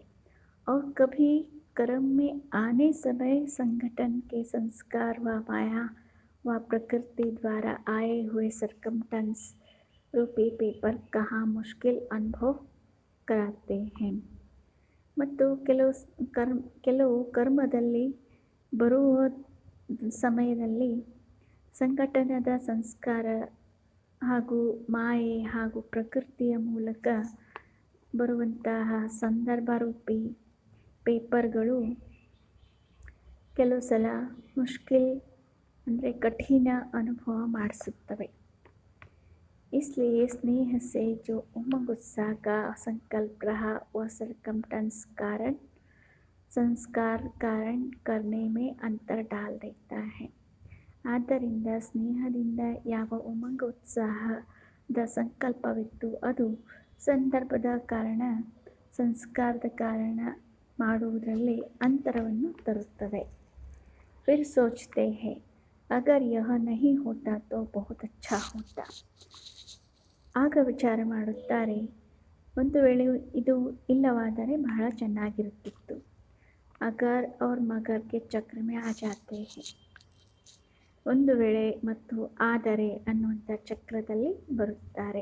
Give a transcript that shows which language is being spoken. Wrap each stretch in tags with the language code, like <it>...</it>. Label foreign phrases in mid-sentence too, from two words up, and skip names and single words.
<hi>और कभी कर्म में आने समय संगठन के संस्कार व माया व प्रकृति द्वारा आए हुए सर्कमस्टेंस रूपी पेपर कहाँ मुश्किल अनुभव कराते हैं.</hi> <kn>ಮತ್ತು ಕೆಲವು ಕರ್ಮದಲ್ಲಿ ಬರುವ ಸಮಯದಲ್ಲಿ ಸಂಘಟನದ ಸಂಸ್ಕಾರ ಹಾಗೂ ಮಾಯೆ ಹಾಗೂ ಪ್ರಕೃತಿಯ ಮೂಲಕ ಬರುವಂತಹ ಸಂದರ್ಭರೂಪಿ ಪೇಪರ್ಗಳು ಕೆಲವು ಸಲ ಮುಷ್ಕಿಲ್ ಅಂದರೆ ಕಠಿಣ ಅನುಭವ ಮಾಡಿಸುತ್ತವೆ.</kn> <hi>इसलिए स्नेह से जो उमंग उत्साह का संकल्प रहा वह संस्कार कारण करने में अंतर डाल देता है.</hi> <kn>ಆದ್ದರಿಂದ ಸ್ನೇಹದಿಂದ ಯಾವ ಉಮಂಗ ಉತ್ಸಾಹದ ಸಂಕಲ್ಪವಿತ್ತು ಅದು ಸಂದರ್ಭದ ಕಾರಣ ಸಂಸ್ಕಾರದ ಕಾರಣ ಮಾಡುವುದರಲ್ಲಿ ಅಂತರವನ್ನು ತರುತ್ತದೆ.</kn> <hi>फिर सोचते हैं अगर यह नहीं होता तो बहुत अच्छा होता.</hi> <kn>ಆಗ ವಿಚಾರ ಮಾಡುತ್ತಾರೆ, ಒಂದು ವೇಳೆ ಇದು ಇಲ್ಲವಾದರೆ ಬಹಳ ಚೆನ್ನಾಗಿರುತ್ತಿತ್ತು.</kn> <hi>अगर और मगर के चक्र में आ जाते हैं.</hi> <kn>ಒಂದು ವೇಳೆ ಮತ್ತು ಆದರೆ ಅನ್ನುವಂಥ ಚಕ್ರದಲ್ಲಿ ಬರುತ್ತಾರೆ.</kn>